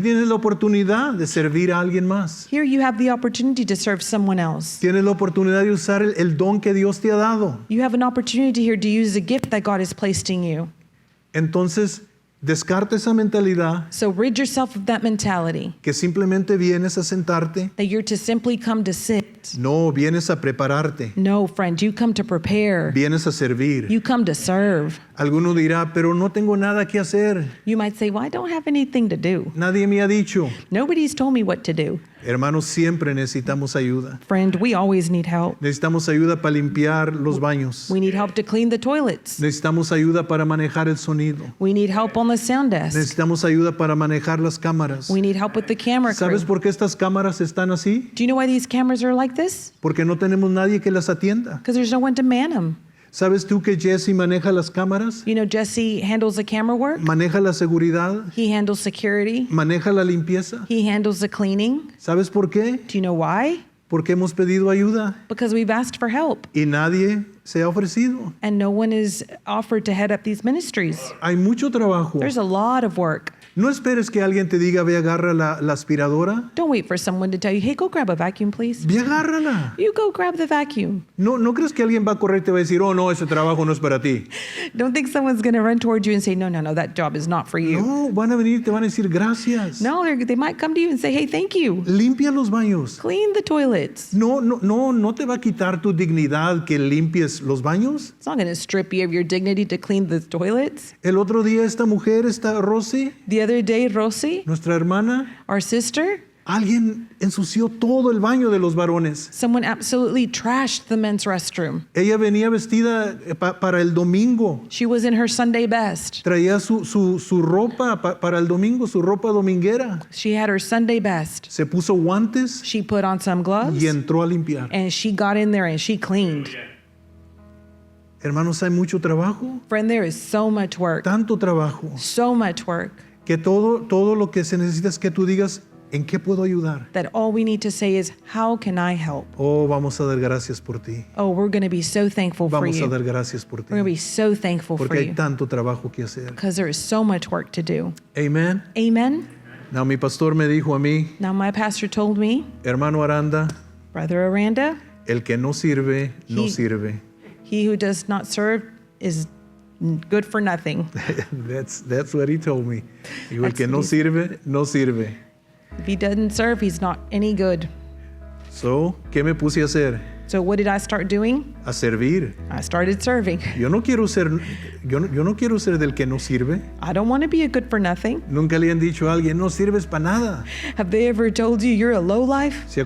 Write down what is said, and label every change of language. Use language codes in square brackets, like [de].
[es] tienes la oportunidad de servir a alguien más. [en] Here you have the opportunity to serve someone else. [es] Tienes la oportunidad de usar el don que Dios te ha dado. [en] You have an opportunity here to use a gift that God has placed in you. [es] Entonces, descarta esa mentalidad [en] So rid yourself of that mentality [es] que simplemente vienes a sentarte. [en] that you're to simply come to sit. [es] No, vienes a prepararte. [en] No, friend, you come to prepare. [es] Vienes a servir. [en] You come to serve. [es] Alguno dirá, pero no tengo nada que hacer. [en] You might say, well, I don't have anything to do. [es] Nadie me ha dicho. [en] Nobody's told me what to do. [es] Hermanos, siempre necesitamos ayuda. [en] Friend, we always need help. [es] Necesitamos ayuda para limpiar los baños. [en] We need help to clean the toilets. [es] Necesitamos ayuda para manejar el sonido. [en] We need help on the sound desk. [es] Necesitamos ayuda para manejar las cámaras. [en] We need help with the camera crew. [es] ¿Sabes por qué estas cámaras están así? [en] Do you know why these cameras are like this? [es] Porque no tenemos nadie que las atienda. [en] Because there's no one to man them. [es] ¿Sabes tú que Jesse maneja las cámaras? [en] You know, Jesse handles the camera work. [es] Maneja la seguridad, [en] He handles security. [es] maneja la limpieza. [en] He handles the cleaning. [es] ¿Sabes por qué? [en] Do you know why? [es] Porque hemos pedido ayuda [en] Because we've asked for help [es] y nadie se ha ofrecido. [en] and no one is offered to head up these ministries. [es] Hay mucho trabajo. [en] There's a lot of work. [es] No esperes que alguien te diga, ve, agarra la aspiradora. [en] Don't wait for someone to tell you, hey, go grab a vacuum, please. [es] Ve, agárrala. [en] You go grab the vacuum. [es] No crees que alguien va a correr y te va a decir, oh, no, ese trabajo no es para ti. [en] Don't think someone's going to run towards you and say, no, that job is not for you. [es] No, van a venir y te van a decir, gracias. [en] No, they might come to you and say, hey, thank you. [es] Limpia los baños. [en] Clean the toilets. [es] No te va a quitar tu dignidad que limpies los baños. [en] It's not going to strip you of your dignity to clean the toilets. [es] El otro día esta mujer, esta Rosy, [en] The other day, Rosie, [es] nuestra hermana, [en] our sister, [es] alguien ensució todo el baño de los varones. [en] someone absolutely trashed the men's restroom. [es] Ella venía vestida para el domingo. [en] She was in her Sunday best. [es] Traía su ropa para el domingo, su ropa dominguera. [en] She had her Sunday best. [es] Se puso guantes [en] She put on some gloves [es] y entró a limpiar. [en] and she got in there and she cleaned. [es] Hermanos, hay mucho trabajo, [en] Friend, there is so much work. [es] tanto trabajo, [en] So much work [es] que todo lo que se necesita es que tú digas, ¿en qué puedo ayudar? [en] that all we need to say is, how can I help? [es] Oh, vamos a dar gracias por ti. [en] Oh, we're going to be so thankful for [es] Vamos a [en] you. [es] dar gracias por ti. [en] We're going to be so thankful [es] Porque [en] for [es] hay [en] you [es] tanto trabajo que hacer. [en] because there is so much work to do. [es] Amen. [en] Amen. [es] Now, mi pastor me dijo a mí, [en] Now, my pastor told me, [es] hermano Aranda, [en] Brother Aranda, [es] el que no sirve, no [en] He- [es] sirve. [en] he who does not serve is good for nothing. That's what he told me. [es] Dijo, el [en] That's [es] que [en] what [es] no [en] he said. [es] sirve, no sirve. [en] If he doesn't serve, he's not any good. [es] So, ¿qué me puse a hacer? [en] So what did I start doing? [es] A servir. [en] I started serving. [es] Yo no quiero ser del que no sirve. [en] I don't want to be a good for nothing. [es] Nunca le han dicho a alguien, no sirves para nada. [en] Have they ever told you you're a low life?